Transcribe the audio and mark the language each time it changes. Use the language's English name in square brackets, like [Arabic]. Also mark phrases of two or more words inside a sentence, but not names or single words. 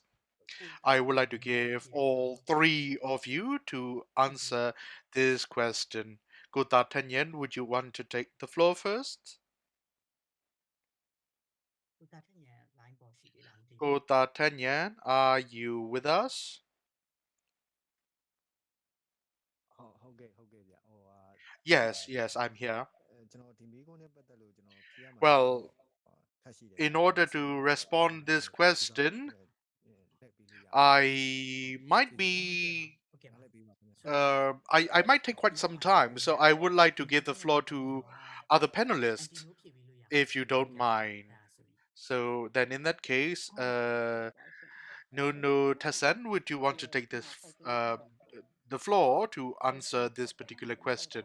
[English] I would like to give all three of you to answer this question. Kota Tanyan, would you want to take the floor first? Kota Tanyan, are you with us? [Burmese] ဟုတ်ကဲ့ဗျဟိုဟာ [English] Yes, yes, I'm here. [Burmese] ကျွန်တော်ဒီမိကုန်းနဲ့ပတ်သက်လို့ကျွန်တော်ဖြေရမှာ [English] Well, [Burmese] ထပ်ရှိတယ် [English] in order to respond this question, [Burmese] လက်ပြီးလို့ရအောင် [English] I might be [Burmese] လက်ပြီးပါခင်ဗျ [English] I might take quite some time, so I would like to give the floor to other panelists, if you don't mind. So then, in that case, Nono Tassan, would you want to take this the floor to answer this particular question?